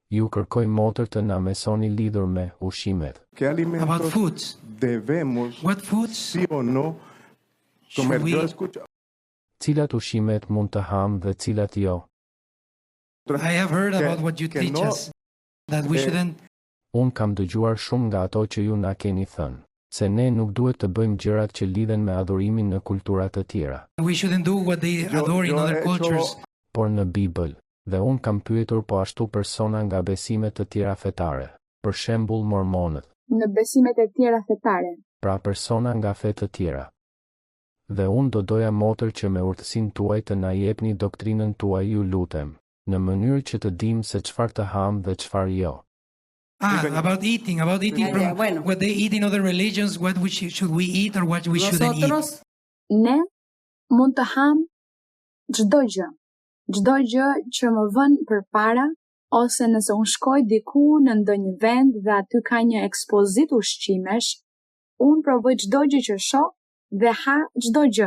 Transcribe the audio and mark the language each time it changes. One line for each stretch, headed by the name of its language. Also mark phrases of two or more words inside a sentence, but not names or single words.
Albanian: Ju kërkoj motër të na mesoni lidhur me ushqimet.
Spanish: ¿Qué
English: About
Spanish: alimentos
English: foods.
Spanish: debemos,
English: What foods
Spanish: sí o no, comer?
English: should we
Spanish: Yo
English: eat?
Spanish: escucho
Albanian: Cilat ushqimet mund të ham dhe cilat jo?
English: I have heard about what you
Spanish: que
English: teach
Spanish: no,
English: us, that we shouldn't.
Albanian: Unë kam dëgjuar shumë nga ato që ju na keni thënë, se ne nuk duhet të bëjmë gjërat që lidhen me adhurimin në kultura të tjera.
English: We shouldn't do what they adore in
Spanish: yo
English: other
Spanish: he hecho
English: cultures.
Albanian: Por në Bibël, dhe unë kam pyetur po ashtu persona nga besimet të tjera fetare, për shembull mormonët, Në besimet e tjera fetare. pra persona nga fe të tjera. Dhe unë do doja motër që me urtësinë tuaj të na jepni doktrinën tuaj, ju lutem, në mënyrë që të dim se çfarë të ham dhe çfarë jo.
English: About eating from
Spanish: bueno.
English: what they eat in other religions, what should we eat or what we shouldn't eat.
Spanish: Nosotros
Albanian: Ne mund të ham çdo gjë. Çdo gjë që më vën përpara, ose nëse unë shkoj diku në ndonjë vend dhe aty ka një ekspozitë ushqimesh, unë provoj çdo gjë që shoh dhe ha çdo gjë.